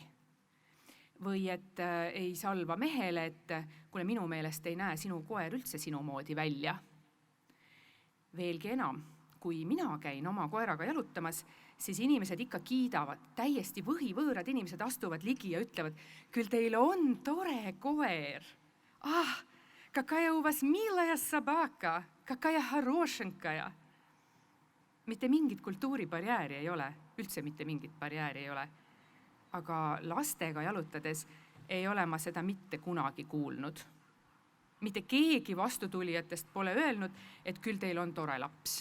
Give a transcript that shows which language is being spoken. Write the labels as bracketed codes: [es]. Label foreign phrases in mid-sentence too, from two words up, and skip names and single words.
[et] Või et ei salva mehele, et kuule minu meelest ei näe sinu koer üldse sinu moodi välja. Veelgi enam, kui mina käin oma koeraga jalutamas, siis inimesed ikka kiidavad, täiesti võhivõõrad inimesed astuvad ligi ja ütlevad, küll teil on tore koer. [ru] Какая у вас милая собака, какая хорошенькая. [et] Mitte mingit kultuuribarjääri ei ole, üldse mitte mingit barjääri ei ole. Aga lastega jalutades ei ole ma seda mitte kunagi kuulnud. Mitte keegi vastutulijatest pole öelnud, et küll teil on tore laps.